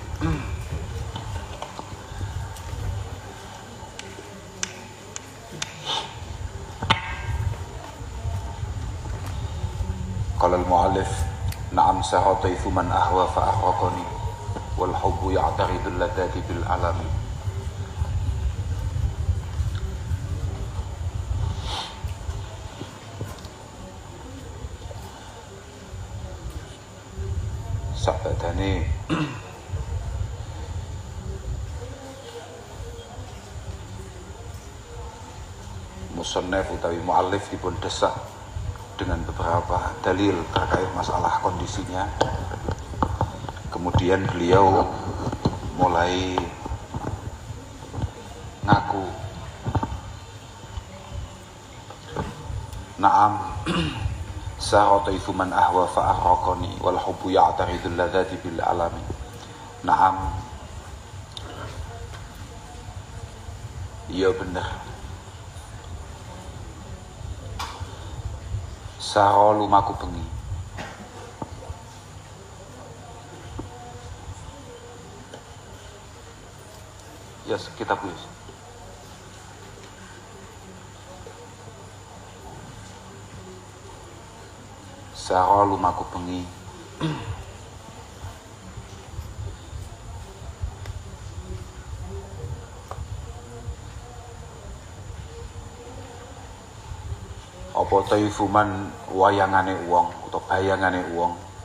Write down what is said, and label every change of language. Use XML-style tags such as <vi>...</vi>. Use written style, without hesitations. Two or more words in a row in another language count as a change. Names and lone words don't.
<ar>قال المؤلف نعم سرى طيف من أهوى فأرقني والحب يعترض اللذات بالألم.</ar> <jv>Sabadane musannaf utawi mu'allif dipun desak</jv> <id>dengan beberapa dalil terkait masalah kondisinya. Kemudian beliau mulai ngaku,</id> <ar>نعم سرى طيف من أهوى فأرقني والحب يعترض اللذات بالألم.</ar> <jv>Na'am, iya bener, saro lumaku bengi, ya kita putus. Saro lumaku bengi apa taifuman wayangane wong utawa bayangane wong</jv>